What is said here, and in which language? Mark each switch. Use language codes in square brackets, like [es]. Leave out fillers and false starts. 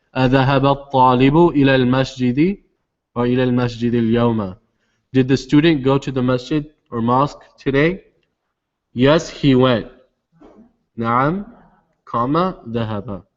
[ar] أذهب الطالب إلى المسجد [en] or [ar] إلى المسجد اليوم. [en] Did the student go to the masjid or mosque today? Yes, he went. [ar] نعم, comma, ذهب.